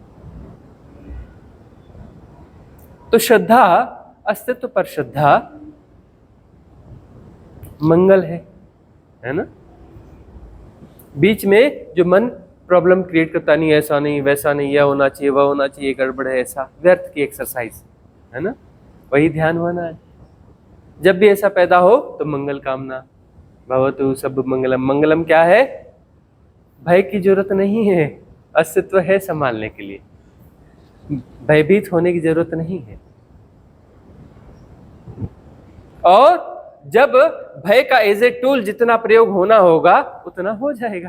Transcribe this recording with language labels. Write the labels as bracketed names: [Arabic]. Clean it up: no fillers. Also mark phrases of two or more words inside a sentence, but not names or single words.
[Hindi] तो श्रद्धा, अस्तित्व पर श्रद्धा मंगल है ना। बीच में जो मन [English] problem create [Hindi] करता, नहीं ऐसा नहीं वैसा नहीं, यह होना चाहिए वह होना चाहिए, गड़बड़ है, ऐसा व्यर्थ की एक्सरसाइज है ना, वही ध्यान होना है। जब भी ऐसा पैदा हो तो मंगल कामना, [Pali] भवतु सब मंगलम। [Hindi] मंगलम क्या है? भय की जरूरत नहीं है, अस्तित्व है संभालने के लिए, भयभीत होने की जरूरत नहीं है। और जब भय का [English] as a tool [Hindi] जितना प्रयोग होना होगा उतना हो जाएगा।